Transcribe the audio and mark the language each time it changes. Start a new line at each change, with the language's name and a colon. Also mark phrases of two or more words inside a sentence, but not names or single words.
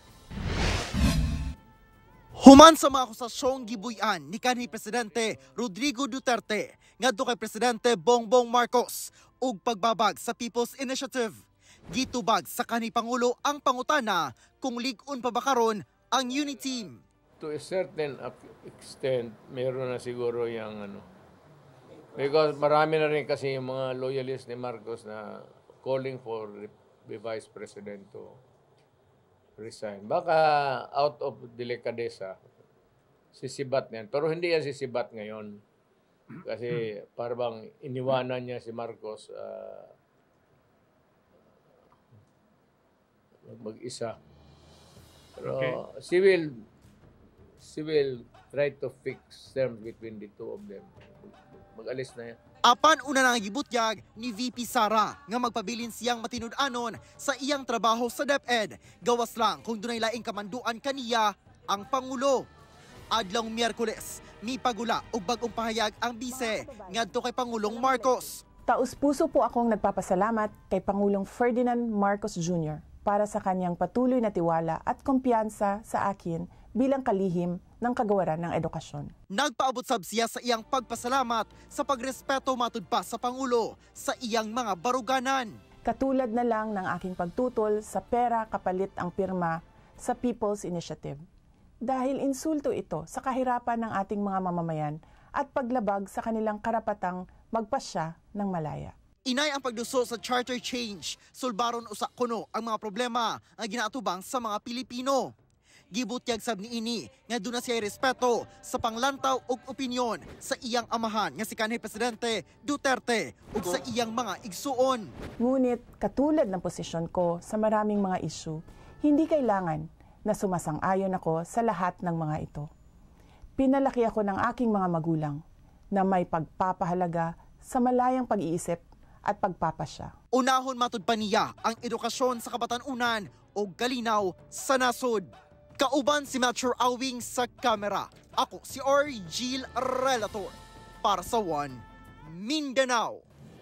Cebuano: Human sa mga akusasyong gibuy-an ni kanhi Presidente Rodrigo Duterte ngadto kay Presidente Bongbong Marcos ug pagbabag sa People's Initiative. Gitubag sa kanhi Pangulo ang pangutana kung lig-on pa ba karon ang unity team.
English: To a certain extent,
Filipino: meron na siguro yung because marami na rin kasi yung mga loyalists ni Marcos na
English: calling for the Vice President to resign.
Filipino: Baka
English: out of
Filipino: delicadeza, sisibat niyan. Pero hindi yan sisibat ngayon. Kasi parang iniwanan niya si Marcos mag-isa. Pero okay.
English: She will try to fix terms between the two of them.
Filipino: Mag-alis na yan.
Cebuano: Apan una nang gibutyag ni VP Sara nga magpabilin siyang matinud-anon sa iyang trabaho sa DepEd. Gawas lang kung dunay laing kamanduan kaniya ang Pangulo. Adlong Miyerkules, mi pagula ug bag-ong pahayag ang bise ngadto kay Pangulong Marcos.
Filipino: Taus-puso po akong nagpapasalamat kay Pangulong Ferdinand Marcos Jr. para sa kanyang patuloy na tiwala at kumpiyansa sa akin bilang kalihim ng kagawaran ng edukasyon.
Cebuano: Nagpaabot sab siya sa iyang pagpasalamat sa pagrespeto matud pa sa Pangulo sa iyang mga baruganan.
Filipino: Katulad na lang ng aking pagtutol sa pera kapalit ang pirma sa People's Initiative. Dahil insulto ito sa kahirapan ng ating mga mamamayan at paglabag sa kanilang karapatang magpasya ng malaya.
Cebuano: Inay ang pagduso sa charter change, sulbaron usa kuno ang mga problema ang ginaatubang sa mga Pilipino. Gibutyag sab niini nga duna siya respeto sa panglantaw ug opinyon sa iyang amahan nga si kanhi Presidente Duterte ug sa iyang mga igsuon.
Filipino: Ngunit katulad ng posisyon ko sa maraming mga isyu, hindi kailangan na sumasang-ayon ako sa lahat ng mga ito. Pinalaki ako ng aking mga magulang na may pagpapahalaga sa malayang pag-iisip at pagpapasya.
Cebuano: Unahon matud pa niya ang edukasyon sa kabatanunan o kalinaw sa nasod. Kauban si Metro Awing sa kamera. Ako si Argil Relator para sa One Mindanao.